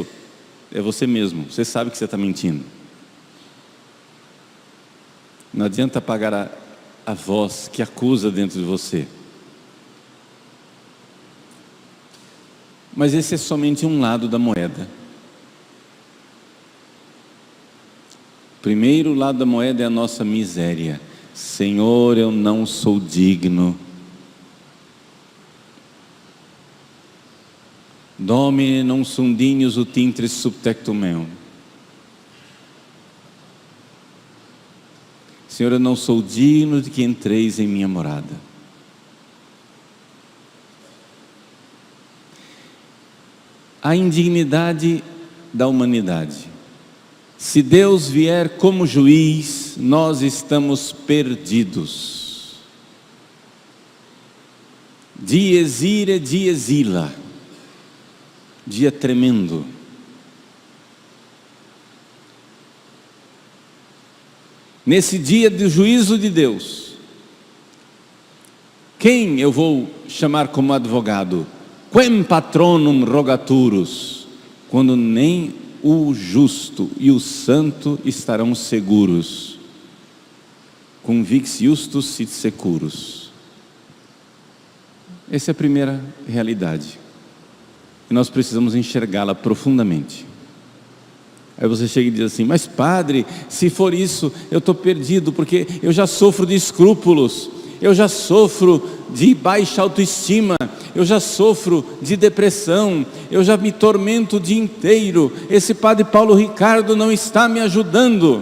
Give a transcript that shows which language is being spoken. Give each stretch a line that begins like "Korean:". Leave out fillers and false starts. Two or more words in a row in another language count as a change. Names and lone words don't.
Portuguese: É você mesmo, você sabe que você está mentindo. Não adianta apagar a voz que acusa dentro de você. Mas esse é somente um lado da moeda. O primeiro lado da moeda é a nossa miséria. Senhor, eu não sou digno.
Latin: Domine non sum dignus ut intris subtectum meum.
Portuguese: Senhor, eu não sou digno de que entreis em minha morada. A indignidade da humanidade. Se Deus vier como juiz, nós estamos perdidos.
Latin: Dies irae, dies illa.
Portuguese: Dia tremendo. Nesse dia do juízo de Deus, quem eu vou chamar como advogado?
Latin: Quem patronum rogaturus?
Portuguese: Quando nem o justo e o santo estarão seguros.
Latin: Convix justus sit securus.
Portuguese: Essa é a primeira realidade. E nós precisamos enxergá-la profundamente. Aí você chega e diz assim, mas padre, se for isso, eu estou perdido, porque eu já sofro de escrúpulos, eu já sofro de baixa autoestima, eu já sofro de depressão, eu já me tormento o dia inteiro, esse padre Paulo Ricardo não está me ajudando.